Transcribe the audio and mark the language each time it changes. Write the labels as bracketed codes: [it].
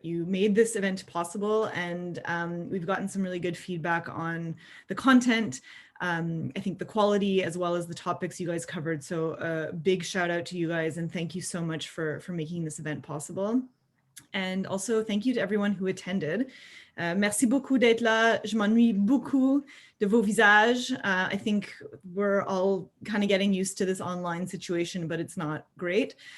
[en] You made this event possible, and we've gotten some really good feedback on the content. I think the quality as well as the topics you guys covered. So a big shout out to you guys, and thank you so much for making this event possible. And also thank you to everyone who attended. [fr] Merci beaucoup d'être là. Je m'ennuie beaucoup de vos visages. [en] I think we're all kind of getting used to this online situation, but it's not great.